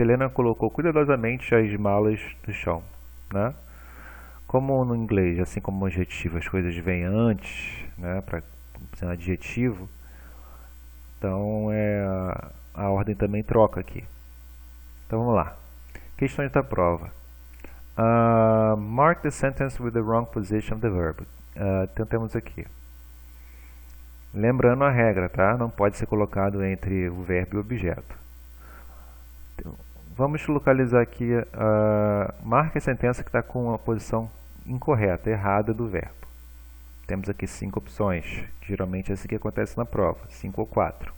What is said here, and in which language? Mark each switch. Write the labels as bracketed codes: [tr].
[pt] Helena colocou cuidadosamente as malas no chão, né? Como no inglês, assim como o adjetivo, as coisas vêm antes, né, para ser um adjetivo, então a ordem ordem também troca aqui. Então vamos lá. Questões da prova. [en] Mark the sentence with the wrong position of the verb. [pt] Então temos aqui. Lembrando a regra, tá? Não pode ser colocado entre o verbo e o objeto. Então, vamos localizar aqui. Marque a sentença que está com a posição incorreta, errada do verbo. Temos aqui 5 opções. Geralmente é assim que acontece na prova. 5 ou 4.